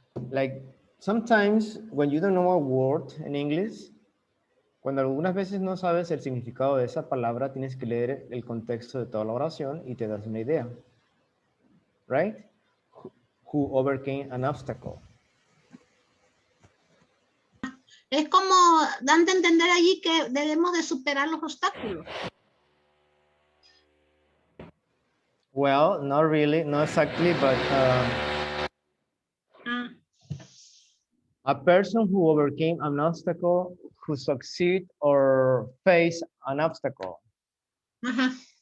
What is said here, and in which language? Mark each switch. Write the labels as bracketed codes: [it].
[en] Like sometimes when you don't know a word in English, [es] cuando algunas veces no sabes el significado de esa palabra, tienes que leer el contexto de toda la oración y te das una idea. [en] Right? Who overcame an obstacle. [es] Es como dando a entender allí que debemos de superar los obstáculos. [en] Well, not really, not exactly, but a person who overcame an obstacle, who succeed or face an obstacle. [es] Ajá.